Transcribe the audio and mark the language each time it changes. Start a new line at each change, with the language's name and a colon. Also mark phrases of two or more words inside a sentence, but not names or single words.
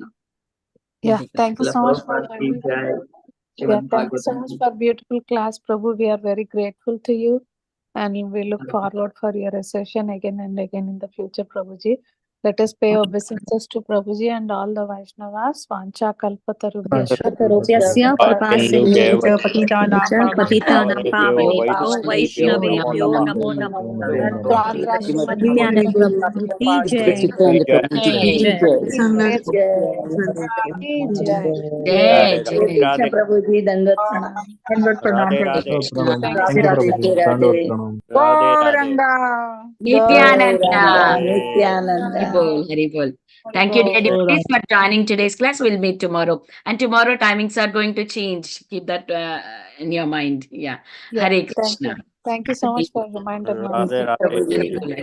English: Yeah, thank you so much for
Hindi: प्रभुपाद की
English: joining.
Hindi: jai.
English: Yeah,
Hindi: Srimad
English: thank you so
Hindi: Bhagavatam
English: much
Hindi: ki
English: for beautiful class, Prabhu. We are very grateful to you, and we look
Hindi: jai.
English: forward for your session again and again in the future, Prabhuji. Let us pay obeisances to Prabhuji and all the Vaishnavas.
Sanskrit: वाञ्छाकल्पतरुभ्यश्च Tarubhyasya कृपा Sindhu सिन्धुभ्यो पतितानां पावनेभ्यो वैष्णवेभ्यो नमो नमः
English: and Andhra Srimad
Hindi: नित्यानंद प्रभु की जय नित्यानंद प्रभुजी की जय jai. Sanga. की जय. जय, जय. कृष्ण प्रभुजी, दंडवत प्रणाम. दंडवत प्रणाम,
Sanskrit: Hare
Hindi: Prabhu.
Sanskrit: Krishna.
English: Thank
Hindi: Radhe
English: you.
Hindi: Radhe. Gauranga. Nityananda. Nityananda. हरि बोल.
English: Thank you, dear devotees, for joining today's class. We'll meet tomorrow. And tomorrow timings are going to change. Keep that in your mind. Yeah. Yeah,
Sanskrit: Hare
English: thank you.
Sanskrit: Krishna.
English: Thank you so much for reminder.
Hindi: राधे राधे. Prabhuji.